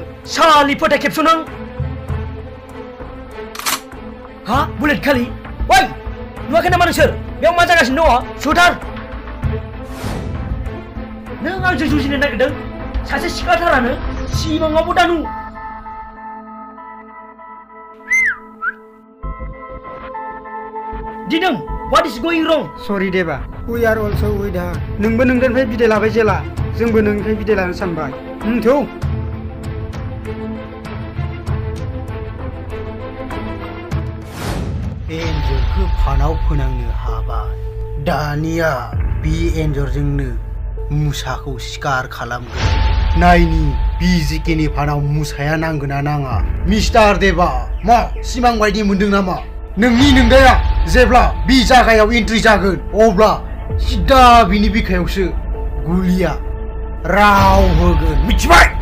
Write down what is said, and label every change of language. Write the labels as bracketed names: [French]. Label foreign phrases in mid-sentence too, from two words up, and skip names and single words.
[Bodo] सालि फोथाय खेबस' नों हा बुलेट खालि ओइ नुवाखै नामा नोंसोर बेयाव मा जागासिनो दङ सुथार नों आंजों जुजिनो नागिरदों सासे सिख्लाथारानो सिमाङावबो दानु दिदों [English] what is going wrong [Bodo] सरि देबा [English] we are also with her [Bodo] नोंबो नोंनिफ्राय बिदाय लाबाय जेला जोंबो नोंनिफ्राय बिदाय लानो सानबाय थौ एन्जरखौ फानाव फोनांनो हाबाय दानिया बे एन्जरजोंनो मुसाखौ सिखार खालामगोन नायनि बिजिकेनि फानाव मुसाया नांगोना नाङा मिस्टार देबा मा सिमां बायदि मोनदों नामा नोंनि नोंदाया जेब्ला बि जागायाव एन्ट्रि जागोन अब्ला सिदा बिनि बिखायावसो गुलिया राव होगोन मिथिबाय